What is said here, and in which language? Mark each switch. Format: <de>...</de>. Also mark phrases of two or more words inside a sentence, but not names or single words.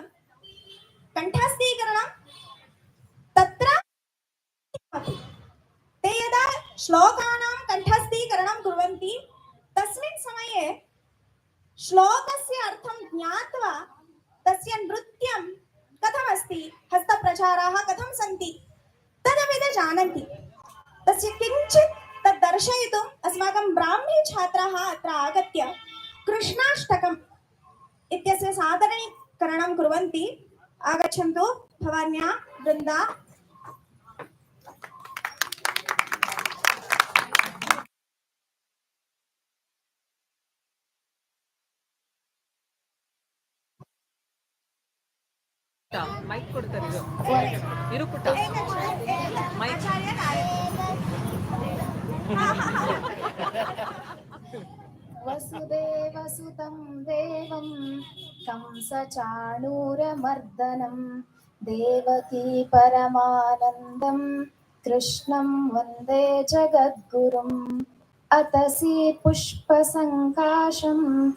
<sa>कण्ठस्थीकरणं तत्र ते यदा श्लोकानां कण्ठस्थीकरणं कुर्वन्ति तस्मिन् समये श्लोकस्य अर्थं ज्ञात्वा तस्य नृत्यं कथमस्ति, हस्तप्रचाराः कथं सन्ति तदपि ते जानन्ति। तस्य किञ्चित् तद् दर्शयितुम् अस्माकं ब्राह्मी छात्राः अत्र आगत्य कृष्णाष्टकम् इत्यस्य सादरीकरणं कुर्वन्ति. आगच्छन्तु भवान्या वृन्दा.</sa> <kn>ಮೈಕ್ ಕೊಡ್ತಾರೆ ಇರು ಪುಟ್ಟ ಮೈಕ್</kn> <sa>वसुदेवसुतं देवं कंसचाणूरमर्दनं देवकी परमानन्दं कृष्णं वन्दे जगद्गुरुम् अतसी पुष्पसङ्काशं</sa>